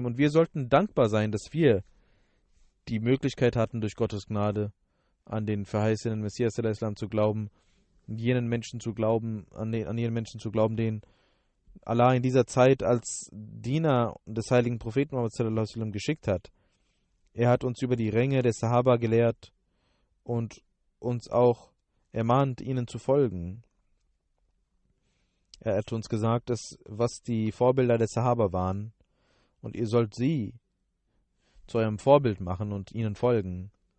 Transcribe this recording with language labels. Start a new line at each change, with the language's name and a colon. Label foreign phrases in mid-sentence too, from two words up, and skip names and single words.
German: Und wir sollten dankbar sein, dass wir die Möglichkeit hatten, durch Gottes Gnade an den verheißenen Messias a.s. zu glauben, an jenen Menschen zu glauben, den Allah in dieser Zeit als Diener des heiligen Propheten Muhammad
Arabic: صلى الله عليه وسلم
German: geschickt hat. Er hat uns über die Ränge der Sahaba gelehrt und uns auch ermahnt, ihnen zu folgen. Er hat uns gesagt, was die Vorbilder der Sahaba waren, und ihr sollt sie zu eurem Vorbild machen und ihnen folgen.